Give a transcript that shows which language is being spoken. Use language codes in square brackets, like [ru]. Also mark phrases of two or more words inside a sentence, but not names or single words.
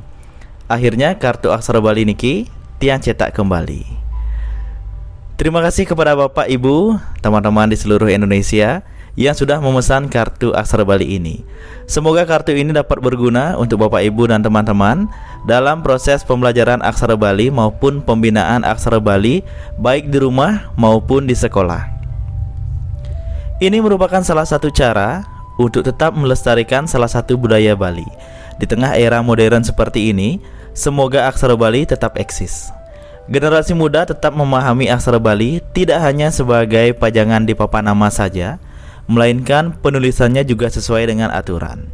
[id] Akhirnya kartu aksara Bali [ban] niki Tiang [id] cetak kembali. Terima kasih kepada Bapak, Ibu, teman-teman di seluruh Indonesia yang sudah memesan kartu aksara Bali ini. Semoga kartu ini dapat berguna untuk Bapak, Ibu, dan teman-teman dalam proses pembelajaran aksara Bali maupun pembinaan aksara Bali baik di rumah maupun di sekolah. Ini merupakan salah satu cara untuk tetap melestarikan salah satu budaya Bali. Di tengah era modern seperti ini, semoga aksara Bali tetap eksis. Generasi muda tetap memahami aksara Bali tidak hanya sebagai pajangan di papan nama saja, melainkan penulisannya juga sesuai dengan aturan.